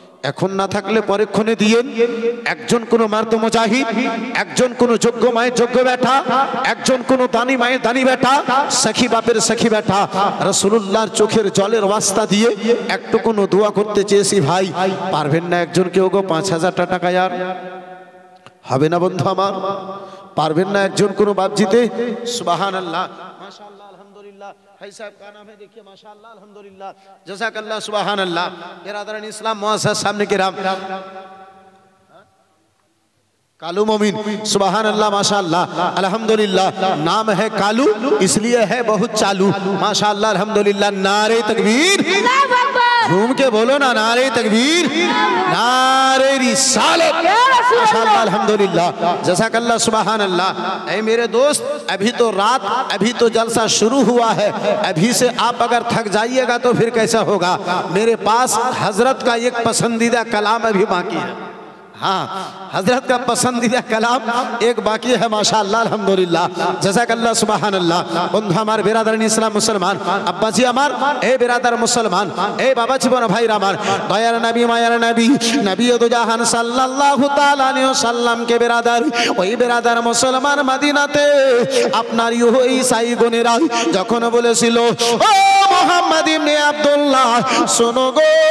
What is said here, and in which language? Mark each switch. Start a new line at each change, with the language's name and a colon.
Bangla: এখন না থাকলে পরেক্ষণে দিয়েন। একজন কোন মার্দ মুজাহিদ, একজন কোন যোগ্য মায়ের যোগ্য বেটা, একজন কোন দানি মায়ের দানি বেটা, সখী বাপের সখী বেটা, রাসূলুল্লাহর চোখের জলের ওয়াস্তা দিয়ে একটু কোন দোয়া করতে চেয়েছি ভাই, পারবেন না একজন কেউ গো? 5000 টাকা আর হবে না বন্ধু আমার? পারবেন না একজন কোন বাপজিতে? সুবহানাল্লাহ, মাশাআল্লাহ, আলহামদুলিল্লাহ।
Hindi: भाई साहब का नाम है, देखिए माशाअल्लाह, अल्हम्दुलिल्लाह, जज़ाकल्लाह, सुभान अल्लाह। बेरादरान इस्लाम मुअज़्ज़ज़ सामने किराम, कालू मोमिन, सुभान अल्लाह, माशाअल्लाह, अल्हम्दुलिल्लाह। नाम है कालू इसलिए है बहुत चालू, माशाअल्लाह, अल्हम्दुलिल्लाह। नारे तकबीर, झूम के बोलो ना, नारे तकबीर, नारे रिसालत, माशाअल्लाह, अल्हम्दुलिल्लाह, जज़ाकल्लाह, सुभान अल्लाह। ऐ मेरे दोस्त, अभी तो रात, अभी तो जलसा शुरू हुआ है, अभी से आप अगर थक जाइएगा तो फिर कैसा होगा? मेरे पास हजरत का एक पसंदीदा कलाम अभी बाकी है। हाँ, हजरत का पसंदीदा कलाम एक बाकी है, माशाअल्लाह, अल्हम्दुलिल्लाह, जज़ाकल्लाह, सुभान अल्लाह। बंधु हमार बेरादरान इस्लाम मुसलमान, अब्बाजी हमार, ए बेरादार मुसलमान, ए बाबा जीवन भाई रामार, दयार नबी मायार नबी, नबी दो जहान सल्लल्लाहु ताला अलैहि वसल्लम के बेरादार, वही बेरादार मुसलमान मदीनाते
Bangla: আপনার ঈসাই গুনেরা যখন বলেছিল, ও মুহাম্মদ ইবনে আব্দুল্লাহ শোনো গো,